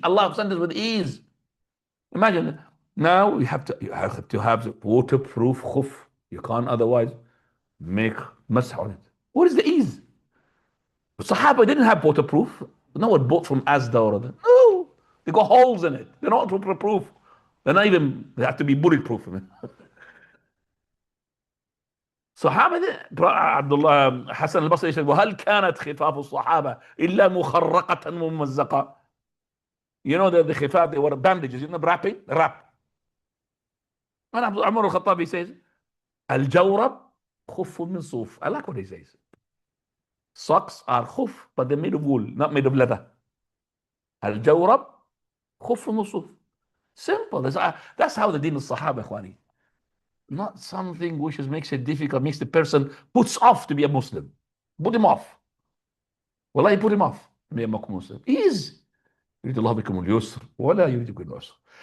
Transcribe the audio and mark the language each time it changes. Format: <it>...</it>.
<en>Allah sent us with ease. Imagine, now you have to have the waterproof khuf. You can't otherwise make masah on it. What is the ease? The Sahaba didn't have waterproof. No one bought from Asda or other. No. They got holes in it. They're not waterproof. They're not even, they have to be bulletproof.</en> <ar>صحابة عبد الله حسن البصري</ar> <en>said</en> <ar>وهل كانت خفاف الصحابة إلا مخرقة ممزقة.</ar> <en>The khifaf, they were bandages, wrap. And Umar al-Khattabi says</en> <ar>الجورب خف من صوف.</ar> <en>I like what he says. Socks are khuf, but they're made of wool, not made of leather.</en> <ar>الجورب خف من صوف.</ar> <en>Simple. That's how the deen of Sahaba, ikhwani. Not something which makes it difficult, makes the person puts off to be a Muslim. Put him off. Wallahi, put him off to be a Muslim. Ease.</en> <ar>يريد الله بكم اليسر ولا يريد بكم العسر.</ar>